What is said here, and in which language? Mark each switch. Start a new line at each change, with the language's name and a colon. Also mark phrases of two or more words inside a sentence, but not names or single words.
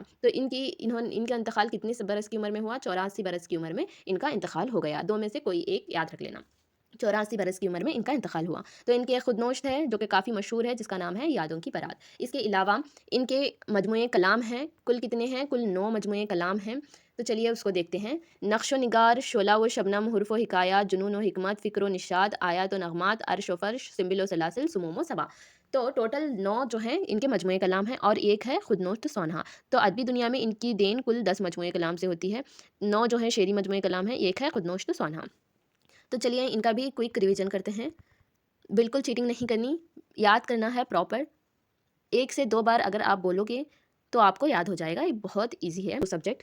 Urdu: تو ان کا انتقال کتنی برس کی عمر میں ہوا؟ 84 برس کی عمر میں ان کا انتقال ہو گیا۔ 2 میں سے کوئی ایک یاد رکھ لینا۔ 84 برس کی عمر میں ان کا انتقال ہوا۔ تو ان کے ایک خود نوشت ہے جو کہ کافی مشہور ہے، جس کا نام ہے یادوں کی بارات۔ اس کے علاوہ ان کے مجموعے کلام ہیں، کل کتنے ہیں؟ کل 9 مجموعے کلام ہیں۔ تو چلیے اس کو دیکھتے ہیں۔ نقش و نگار، شعلہ و شبنم، حرف و حکایات، جنون و حکمت، فکر و نشاد، آیات و نغمات، عرش و فرش، سنبل و سلاسل، سموم و صبا۔ تو ٹوٹل 9 جو ہیں ان کے مجموعے کلام ہیں، اور ایک ہے خود نوشت سونہا۔ تو ادبی دنیا میں ان کی دین کل 10 مجموعے کلام سے ہوتی ہے، 9 جو ہیں شعری مجموعے کلام ہیں، ایک ہے خود نوشت سونہا۔ تو چلیے ان کا بھی
English: quick revision
Urdu: کرتے ہیں۔ بالکل چیٹنگ نہیں کرنی، یاد کرنا ہے پراپر، 1 سے 2 بار اگر آپ بولو گے تو آپ کو یاد ہو جائے گا، یہ بہت ایزی ہے وہ سبجیکٹ۔